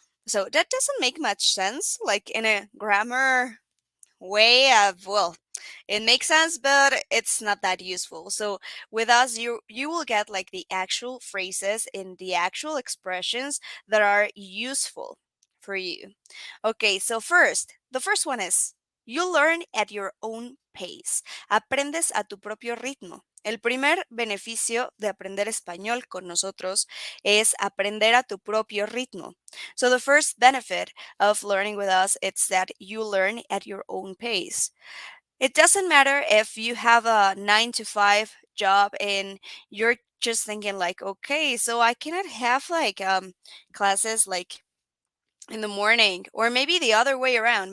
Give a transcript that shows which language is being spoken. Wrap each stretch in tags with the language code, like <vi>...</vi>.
<en>So that doesn't make much sense like in a grammar way of well, it makes sense but it's not that useful. So with us you will get like the actual phrases and the actual expressions that are useful for you. Okay, so the first one is you learn at your own pace.</en> <es>Aprendes a tu propio ritmo. El primer beneficio de aprender español con nosotros es aprender a tu propio ritmo.</es> <en>So the first benefit of learning with us is that you learn at your own pace. It doesn't matter if you have a 9 to 5 job and you're just thinking like, okay, so I cannot have like classes like in the morning or maybe the other way around.</en>